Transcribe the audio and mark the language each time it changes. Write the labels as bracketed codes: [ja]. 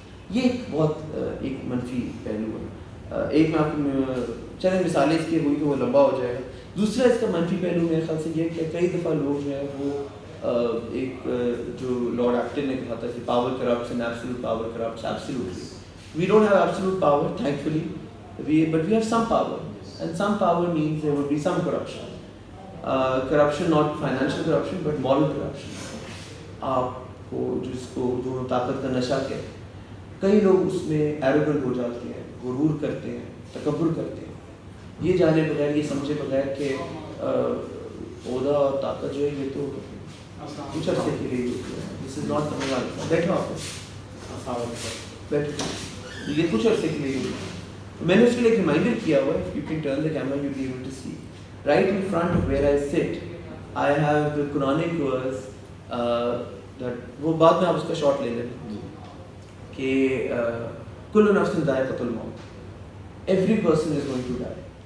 [ur] یہ ایک بہت ایک منفی پہلو ہے. ایک میں آپ کو چلیں مثالیں اس کی ہوئی تو وہ لمبا ہو جائے گا. دوسرا اس کا منفی پہلو میرے خیال سے یہ کہ کئی دفعہ لوگ جو ہے وہ ایک جو لارڈ ایکٹن نے کہا تھا کہ [en] Power corrupts and absolute power corrupts. Absolutely we don't have absolute power, thankfully, but we have some power, and some power means there will be some corruption. Corruption, not financial corruption, but moral corruption. [ur] آپ کو جو طاقت کا نشہ کہتے ہیں, کئی لوگ اس میں ایروگنٹ ہو جاتے ہیں, غرور کرتے ہیں, تکبر کرتے ہیں, یہ جانے بغیر, یہ سمجھے بغیر کہ عہدہ اور طاقت جو ہے یہ تو کچھ عرصے کے لیے ہوتی ہے. [en] this is not [ur] سمجھ آتا. بیٹھو آپ بیٹھو, یہ کچھ عرصے کے لیے ہوتی ہے. میں نے اس کے لیے ایک ریمائنڈر کیا ہوا ہے. [en] If you can turn the camera, you'll be able to see. Right in front of where I sit, I have the Quranic verse that [ur] وہ بعد میں آپ اس کا شارٹ لے لیں کہ [ar] کل نفس ذائقۃ الموت, [en] every person is going to die.